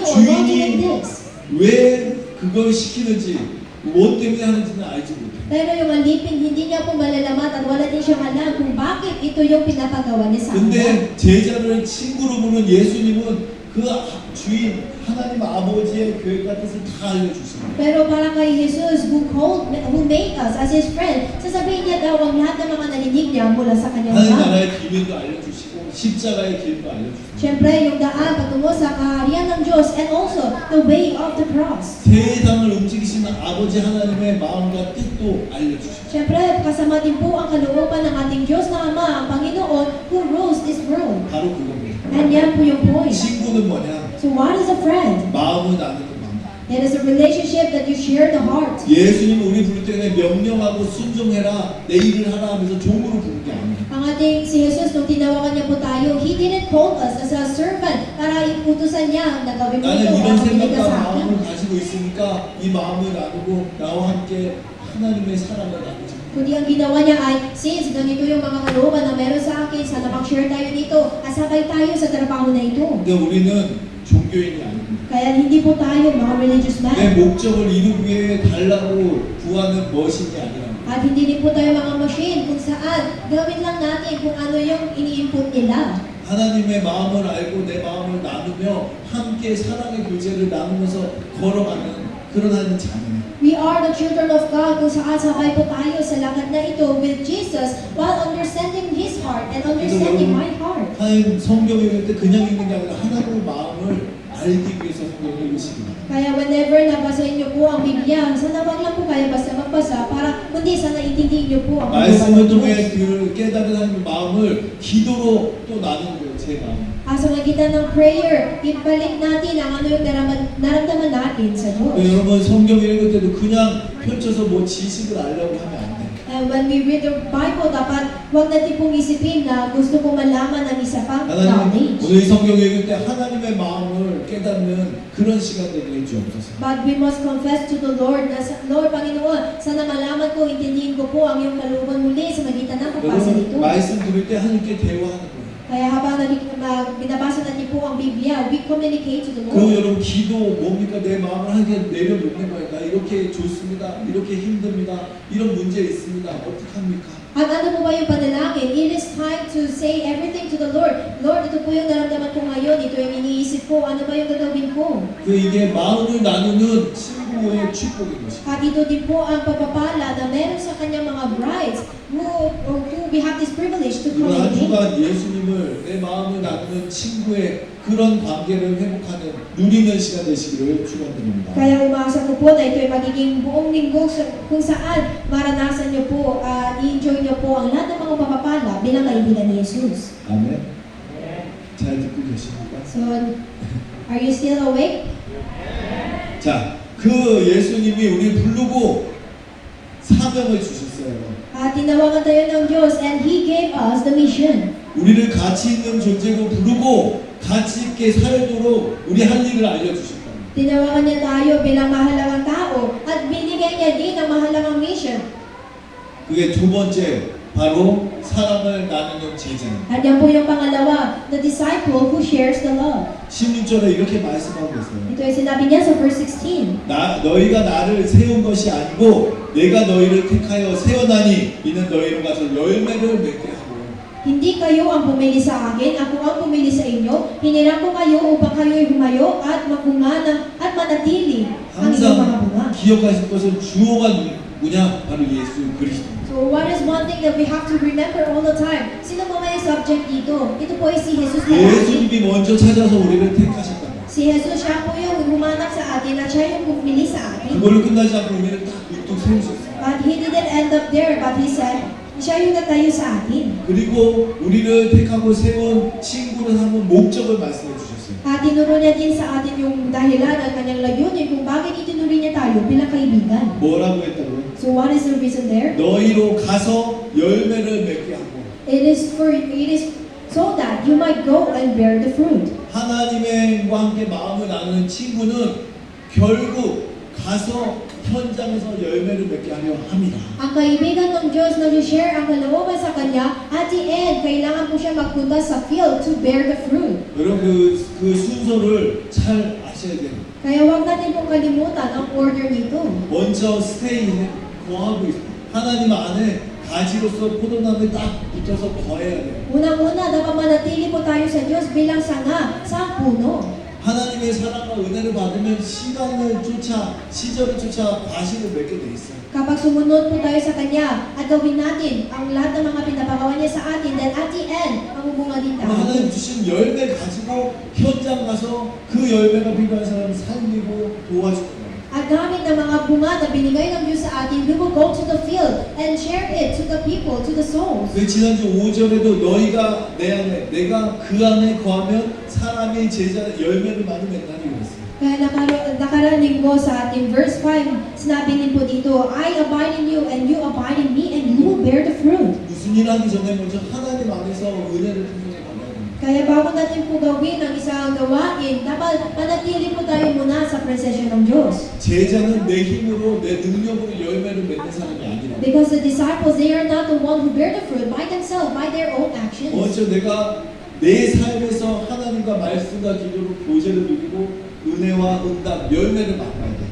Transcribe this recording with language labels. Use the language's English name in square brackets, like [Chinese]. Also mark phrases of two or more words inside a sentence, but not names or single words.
[English] Why do you do this? [Korean] 왜 그걸 시키는지 무엇 때문에 하는지는 알지 못해요. [Filipino] Pero yung alipin, hindi niya po malalaman at wala din siyang alam kung bakit ito yung pinapagawa niya sa kanya. [Korean] 근데 제자를 친구로 부른 예수님은 그 주인 하나님 아버지의 계획과 뜻을 다 알려주십니다. [Filipino] Pero para kay Jesus [English] who made us as His friend, [Filipino] sasabihin niya daw ang lahat ng mga narinig niya mula sa kanyang [Korean] 하나님 [Filipino] Ama. [Korean] 나라의 비밀도 알려주시고 십자가의 길도 알려주십니다. [Filipino] Siyempre, yung daan patungo sa kaharian ng Diyos [English] and also the way of the cross. [Korean] 세상을 움직이시는 아버지 하나님의 마음과 뜻도 알려주십니다. [Filipino] Siyempre, kasama din po ang kalooban ng ating Diyos na Ama, ang Panginoon, [English] who rules this world. [Korean] 바로 그겁니다. [Filipino] And yan po yung point. [Korean] 친구는 뭐냐? [English] So what is a friend? [Korean] 마음을 나누는 마음. [English] It is a relationship that you share the heart. [Korean] 예수님 우리 부를 때는 명령하고 순종해라 내 일을 하라 하면서 종으로 부른 게 아니에요. [Filipino] Ang ating si Jesus, nung tinawagan niya po tayo, [English] He didn't call us as a servant [Filipino] para iputusan niya na gawin mo [Korean] 나는 [Filipino] ito [Korean] 이런 [Filipino] ang pinili ka [Korean] 생각과 [Filipino] sa akin. [Korean] 마음을 가지고 있으니까 이 마음을 나누고 나와 함께 하나님의 사랑을 나누자. [Filipino] Kundi ang ginawa niya ay, since ganito yung mga kalooban na meron sa akin, sana mag-share tayo dito, asabay tayo sa trabaho na ito. [Korean] 근데 우리는 종교인이 아닙니다. [Filipino] Kaya hindi po tayo mga religious [Korean] 내 [Filipino] man. [Korean] 목적을 이루기 위해 달라고 구하는 머신이 아니라 [Filipino] At hindi rin po tayo mga machine kung saan gawin lang natin kung ano yung ini-input nila. [Korean] 하나님의 마음을 알고 내 마음을 나누며 함께 사랑의 교제를 나누면서 걸어가는 그런 하나님 자녀예요. [English] We are the children of God [Filipino] kung saan sabay po tayo sa lakad na ito [English] with Jesus while understanding His heart and understanding my heart. [Korean] 하나님 성경 읽을 때 그냥 읽는 게 아니라 하나님의 마음을 알기 위해서 성경을 읽으십니다. [Filipino] Kaya whenever nabasahin niyo po ang Biblia, sana wag lang po kayo basta magbasa para kundi sana intindihin niyo po ang [Korean] 말씀을 [Filipino] Diyos. [Korean] 통해 그 깨달은 하나님의 마음을 기도로 또 나누는 거예요. 제 마음. [Filipino] Sa magitan ng prayer, ibalik natin ang ano yung naramdaman natin sa Diyos. [Korean] 여러분 성경 읽을 때도 그냥 펼쳐서 뭐 지식을 알려고 하면 안 돼요. [English] And when we read the Bible, [Filipino] dapat huwag natin pong isipin na gusto ko malaman ng isa pang [Korean] 하나님 [English] knowledge. [Korean] 오늘 이 성경 읽을 때 하나님의 마음을 깨닫는 그런 시간 되게 해주옵소서. [English] But we must confess to the Lord [Filipino] na, Lord, Panginoon, sana malaman ko, intindihin ko po ang iyong kalooban muli sa magitan ng pagbasa [Korean] 여러분 [Filipino] nito. [Korean] 말씀 들을 때 하나님께 대화하는 거예요. [Filipino] Kaya habang binabasa natin po ang Biblia, [English] we communicate to the [Korean] 그리고 [English] Lord. [Korean] 여러분 기도 뭡니까? 내 마음을 하나님께 내려놓는 거예요. 나 이렇게 좋습니다. 이렇게 힘듭니다. 이런 문제 있습니다. 어떡합니까? [Filipino] At ano po ba yung panalangin? [English] It is time to say everything to the Lord. [Filipino] Lord, ito po yung naramdaman ko ngayon. Ito yung iniisip ko. Ano ba yung gagawin ko? [Korean] 그 이게 마음을 나누는 친구의 축복인 것이죠. [Filipino] At ito din po ang pagpapala na meron sa kanyang mga [English] brides who we have this privilege to [Korean] 이번 한 [English] communicate. [Korean] 주간 예수님을 내 마음을 나누는 친구의 그런 관계를 회복하는 누리는 시간 되시기를 축원드립니다. [Filipino] Kaya umasa ko po na ito ay magiging buong linggo kung saan maranasan niyo po at i-enjoy niyo po ang lahat ng mga papapala bilang kaibigan ni Jesus. [Korean] 아멘. 잘 듣고 계십니까? [English] So, are you still awake? [Korean] 자, 그 예수님이 우리 부르고 사명을 주셨어요. [Filipino] At tinawagan tayo ng Diyos [English] and He gave us the mission. [Korean] 우리를 가치 있는 존재로 부르고 가치 있게 살도록 우리 할 일을 알려주셨다. [Filipino] Tinawagan niya tayo bilang mahalagang tao at binigay niya din ang mahalagang mission. [Korean] 그게 두 번째 바로 사랑을 나누는 제자예요. [Filipino] At yan po yung pangalawa, [English] the disciple who shares the love. [Korean] 16절에 이렇게 말씀하고 있어요. [Filipino] Ito ay sinabi niya sa verse 16. [Korean] 너희가 나를 세운 것이 아니고 내가 너희를 택하여 세워나니 이는 너희로 가서 열매를 맺게 하고. [Filipino] Hindi kayo ang pumili sa akin, ako ang pumili sa inyo. Hinirang ko kayo upang kayo'y humayo at magbunga at manatili ang inyong mga bunga. [Korean] 항상 기억하실 것은 주어가 누구냐? 바로 예수 그리스도. [English] So what is one thing that we have to remember all the time? [Filipino] Sino ba may subject dito? Ito po ay si Jesus palagi. [Korean] 예수님이 먼저 찾아서 우리를 택하셨다. [Filipino] Si Jesus siya po yung humanap sa atin at siya yung pumili sa atin. [Korean] 그걸로 끝나지 않고 우리를 딱 우뚝 세우셨어요. [English] But He didn't end up there, but He said, [Filipino] siya yung natayo sa atin. [Korean] 그리고 우리를 택하고 세운 친구를 한번 목적을 말씀해 주셨어요. [Filipino] At tinuro niya din sa atin yung dahilan at kanyang layunin kung bakit itinuri niya tayo bilang kaibigan. [Korean] 뭐라고 했다고요? [English] So what is the reason there? [Korean] 너희로 가서 열매를 맺게 하고 [English] It is so that you might go and bear the fruit. [Korean] 하나님과 함께 마음을 나누는 친구는 결국 가서 현장에서 열매를 맺게 하려 합니다. [Filipino] Ang kaibigan ng Diyos na share ang kalooban sa Kanya, [English] at the end, [Filipino] kailangan po siya magpunta sa field [English] to bear the fruit. [Korean] 여러분 그 순서를 잘 아셔야 돼요. [Filipino] Kaya huwag natin pong kalimutan ang order nito. [Korean] 먼저 스테이 거하고 있어요. 하나님 안에 가지로서 포도나무에 딱 붙어서 거해야 돼요. [Filipino] Unang-una, dapat manatili po tayo sa Diyos bilang sanga sa puno. [Korean] 하나님의 사랑과 은혜를 받으면 시간을 쫓아 시절을 쫓아 과실을 맺게 돼 있어요. [Filipino] Kapag sumunod po tayo sa Kanya at gawin natin ang lahat ng mga pinapagawa niya sa atin, [English] then at the end, [Filipino] mamubunga din tayo. [Korean] 하나님 주신 열매 가지고 현장 가서 그 열매가 필요한 사람 살리고 도와줄 거예요. [Filipino] At gamit ng mga bunga na binigay ng Diyos sa atin, [English] we will go to the field and share it to the people, to the souls. [Korean] 그 지난주 5절에도 너희가 내 안에 내가 그 안에 거하면 사람이 제자 열매를 많이 맺나니 그랬어요. [Filipino] Kaya nakaraning ko sa ating verse 5, sinabi din po dito, [English] I abide in you and you abide in me and you will bear the fruit. [Korean] 무슨 일 하기 전에 먼저 하나님 안에서 은혜를 통해 받아야 됩니다. [Filipino] Kaya bago natin po gawin ang isang gawain, dapat manatili po tayo muna sa presensya ng Diyos. [Korean] 제자는 내 힘으로 내 능력으로 열매를 맺는 사람이 아니라 [English] Because the disciples, they are not the one who bear the fruit by themselves, by their own actions. [Korean] 먼저 내가 내 삶에서 하나님과 말씀과 기도로 교제를 누리고 은혜와 응답, 열매를 맛봐야 돼.